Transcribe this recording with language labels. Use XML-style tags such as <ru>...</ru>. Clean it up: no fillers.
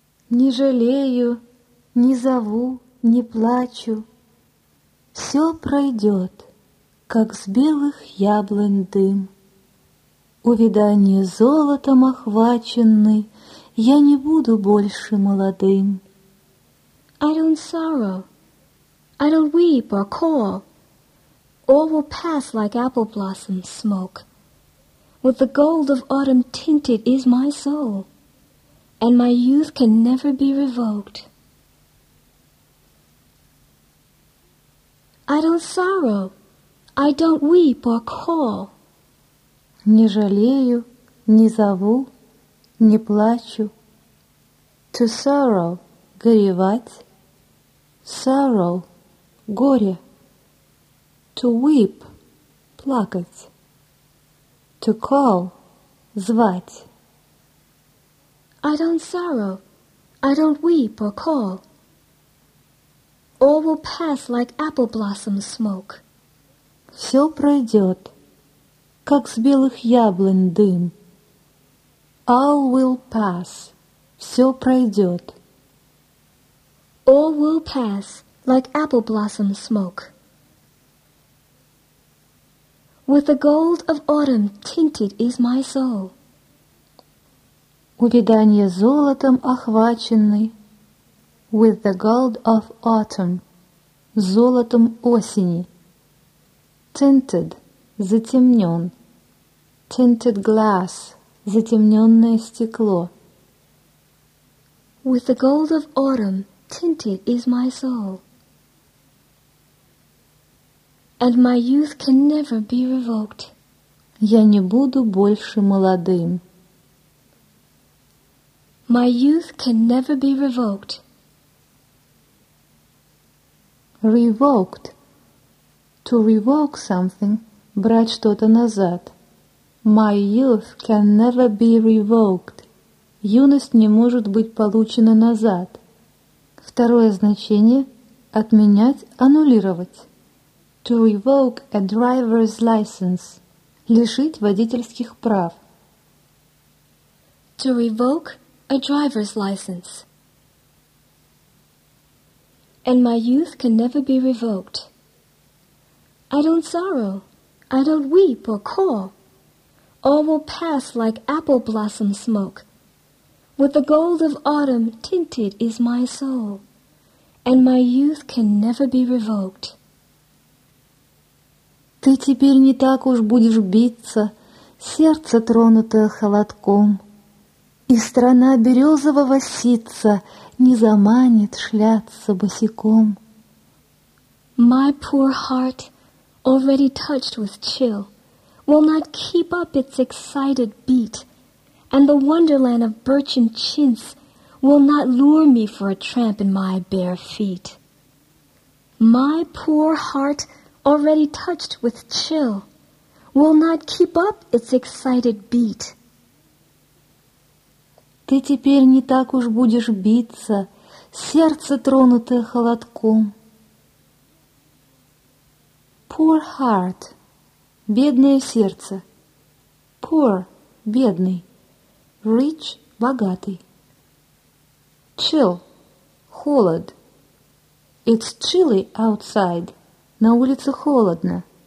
<ru>Не жалею, не зову, не плачу. Все пройдет, как с белых яблонь дым. Увидание золотом охваченный, я не буду больше молодым.</ru> <en>I don't sorrow, I don't weep or call. All will pass like apple blossom smoke. With the gold of autumn tinted is my soul, and my youth can never be revoked. I don't sorrow, I don't weep or call.</en> <ru>Не жалею, не зову, не плачу.</ru> <en>To sorrow, горевать. Sorrow, горе. To weep, плакать. To call, звать. I don't sorrow, I don't weep or call. All will pass like apple blossom smoke.</en> <ru>Все пройдет, как с белых яблонь дым.</ru> <en>All will pass,</en> <ru>все пройдет.</ru> <en>All will pass like apple blossom smoke. With the gold of autumn tinted is my soul.</en> <ru>Увиданье золотом охваченный.</ru> <en>With the gold of autumn.</en> <ru>Золотом осени.</ru> <en>Tinted. Затемнен. Tinted glass.</en> <ru>Затемненное стекло.</ru> <en>With the gold of autumn tinted is my soul. And my youth can never be revoked.</en> <ru>Я не буду больше молодым.</ru> <en>My youth can never be revoked. Revoked. To revoke something,</en> <ru>брать что-то назад.</ru> <en>My youth can never be revoked.</en> <ru>Юность не может быть получена назад. Второе значение – отменять, аннулировать.</ru> <en>To revoke a driver's license.</en> <ru>Лишить водительских прав.</ru> <en>To revoke a driver's license. And my youth can never be revoked. I don't sorrow. I don't weep or call. All will pass like apple blossom smoke. With the gold of autumn tinted is my soul. And my youth can never be revoked.</en> <ru>Ты теперь не так уж будешь биться, сердце тронутое холодком. И страна березового ситца не заманит шляться босиком.</ru> <en>My poor heart, already touched with chill, will not keep up its excited beat, and the wonderland of birchen chintz will not lure me for a tramp in my bare feet. My poor heart, already touched with chill, will not keep up its excited beat.</en> <ru>Ты теперь не так уж будешь биться, сердце тронутое холодком.</ru> <en>Poor heart,</en> <ru>бедное сердце.</ru> <en>Poor, бедный. Rich, богатый. Chill, холод. It's chilly outside.</en> <ru>На улице холодно.</ru>